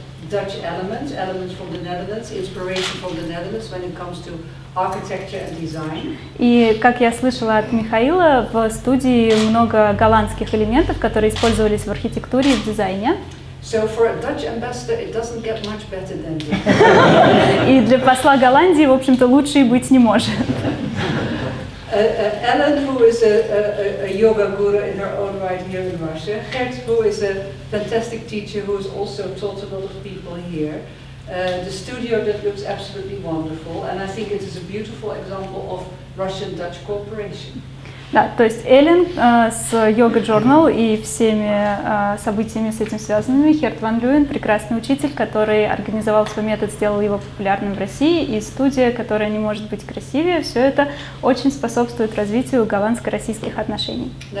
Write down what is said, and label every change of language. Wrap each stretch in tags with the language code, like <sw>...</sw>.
<en>Dutch elements from the Netherlands, inspiration from the Netherlands when it comes to architecture and design.</en> <ru>И как я слышала от Михаила, в студии много голландских элементов, которые использовались в архитектуре и в дизайне.</ru> <en>So for a Dutch ambassador, it doesn't get much better than this.</en> <ru>И для посла Голландии, в общем-то, лучше и быть не может.</ru> <en>Ellen, who is a yoga guru in her own right here in Russia. Gert, who is a fantastic teacher who has also taught a lot of people here. The studio that looks absolutely wonderful, and I think it is a beautiful example of Russian-Dutch cooperation.</en> <ru>Да, то есть Эллен с йога-журнал и всеми событиями с этим связанными. Герт ван Леуен – прекрасный учитель, который организовал свой метод, сделал его популярным в России, и студия, которая не может быть красивее, все это очень способствует развитию голландско-российских отношений.</ru>